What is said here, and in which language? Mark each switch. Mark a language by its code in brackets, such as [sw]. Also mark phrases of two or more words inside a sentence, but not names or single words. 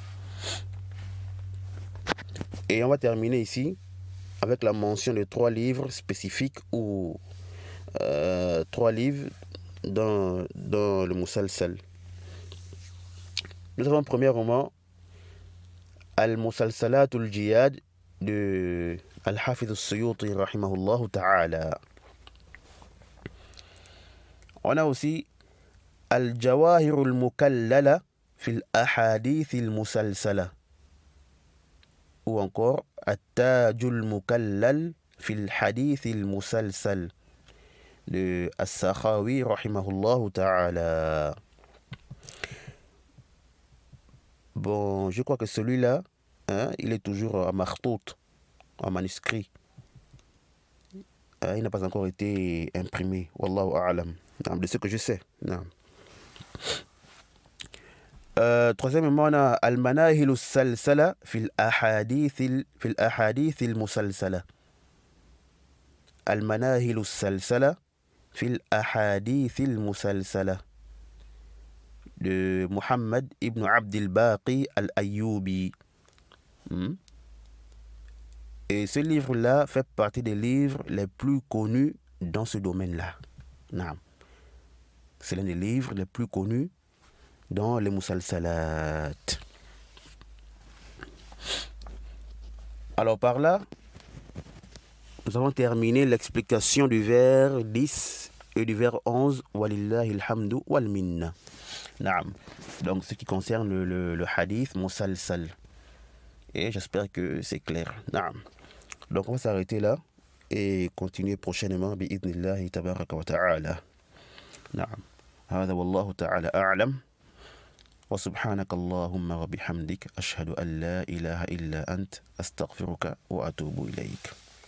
[fr] Et on va terminer ici avec la mention de 3 livres spécifiques ou 3 livres dans le musalsal. Nous avons premièrement Al-Musalsalatul Jiyad de Al-Hafiz al-Suyuti [ar] رحمه الله تعالى. [fr] On a aussi Al-Jawahir al-Mukallala fil Ahadith al-Musalsala, ou encore At-Taj al-Mukallal fil Hadith al-Musalsal de As-Sakhawi [ar] رحمه الله تعالى. [fr] Bon, je crois que celui-là, il est toujours à martout, en manuscrit. Il n'a pas encore été imprimé. [ar] والله أعلم. [fr] De ce que je sais. Troisièmement, on a Al-Manahil al-Salsala fil Ahadith al-Musalsala. Al-Manahil al-Salsala fil Ahadith al-Musalsala de Muhammad ibn Abdil Baqi al-Ayyubi. Et ce livre-là fait partie des livres les plus connus dans ce domaine-là. C'est l'un des livres les plus connus dans les musalsalat. Alors par là, nous avons terminé l'explication du vers 10 et du vers 11. [ar] ولله الحمد والمنة. [fr] Donc ce qui concerne le [ar] حديث مسلسل. [fr] Et j'espère que c'est clair. Donc on va s'arrêter là et continuer prochainement [ar] بإذن الله تبارك وتعالى. هذا والله تعالى أعلم وسبحانك اللهم وبحمدك أشهد أن لا إله إلا أنت أستغفرك وأتوب إليك.